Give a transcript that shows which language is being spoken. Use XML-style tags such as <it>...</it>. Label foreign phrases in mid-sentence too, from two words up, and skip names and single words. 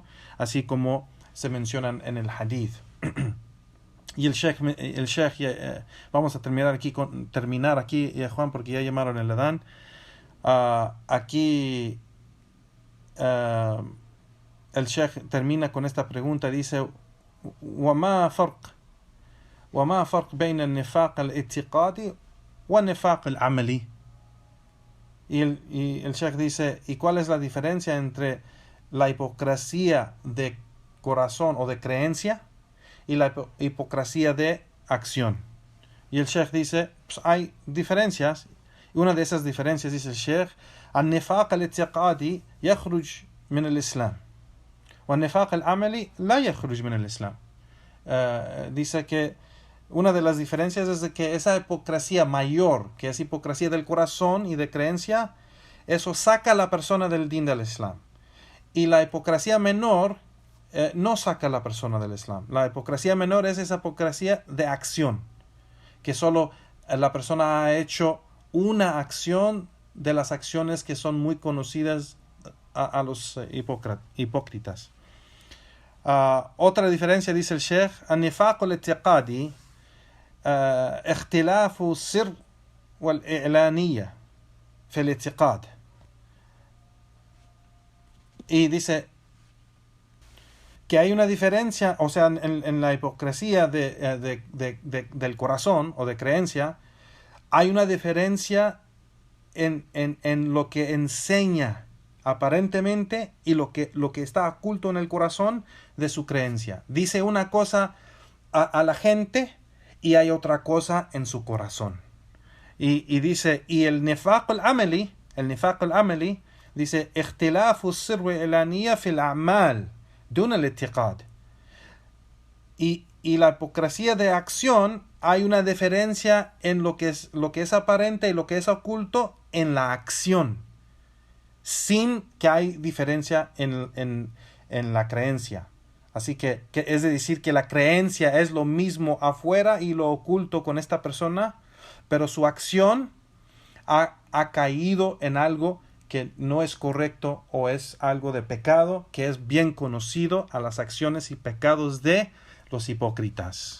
<es>Así como se mencionan en el hadith. Y el Sheikh vamos a terminar aquí, Juan, porque ya llamaron el adán. Aquí el Sheikh termina con esta pregunta, dice:</es> <ar>وما فرق بين النفاق الاعتقادي والنفاق العملي.</ar> <es>Y el Sheikh dice: ¿y cuál es la diferencia entre la hipocresía de corazón o de creencia y la hipocresía de acción? Y el Sheikh dice: pues hay diferencias. Y una de esas diferencias, dice el Sheikh:</es> <ar>النفاق الاعتقادي يخرج من الإسلام والنفاق العملي لا يخرج من الإسلام.</ar> <es>Dice que una de las diferencias es de que esa hipocresía mayor, que es hipocresía del corazón y de creencia, eso saca a la persona del din del Islam. Y la hipocresía menor no saca a la persona del Islam. La hipocresía menor es esa hipocresía de acción, que solo la persona ha hecho una acción de las acciones que son muy conocidas a los hipócritas. Otra diferencia, dice el Sheikh,</es> <ar>النفاق الاعتقادي اختلاف السر والإعلانية في الاعتقاد.</ar> <es>Y dice que hay una diferencia, o sea, en la hipocresía del corazón o de creencia, hay una diferencia en lo que enseña aparentemente y lo que está oculto en el corazón de su creencia. Dice una cosa a la gente y hay otra cosa en su corazón. Y dice, y el</es> <ar>النفاق العملي, dice, اختلاف السر والإعلانية في الأعمال دون الاعتقاد.</ar> <es>Y la hipocresía de acción, hay una diferencia en lo que es aparente y lo que es oculto en la acción, sin que hay diferencia en la creencia. Así que es decir que la creencia es lo mismo afuera y lo oculto con esta persona, pero su acción ha caído en algo que no es correcto o es algo de pecado, que es bien conocido a las acciones y pecados de los hipócritas.</es>